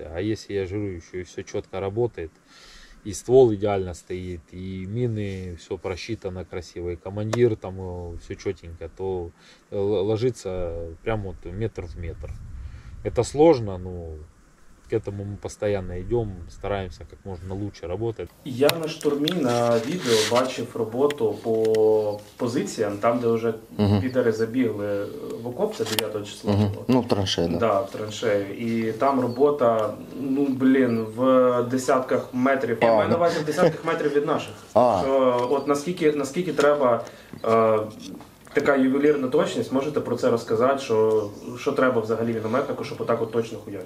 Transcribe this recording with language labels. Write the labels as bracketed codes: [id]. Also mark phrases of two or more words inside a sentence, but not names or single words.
[ru] А если, я же говорю, еще и все четко работает, и ствол идеально стоит, и мины, все просчитано красиво, и командир там все четенько, то ложится прямо вот метр в метр. Это сложно, но к этому мы постоянно идем, стараемся как можно лучше работать. [uk] Я на штурмі на відео бачив роботу по позиціям, там де вже підари забігли в окоп, це 9 числа. [ru] Ну, в траншею, да. Да, в траншею. [uk] І там робота, ну, блін, в десятках метрів. Я маю на увазі в десятках метрів від наших. Що, от наскільки треба така ювелірна точність, можете про це розказати, що треба взагалі мінометнику, щоб отак от точно хуячити?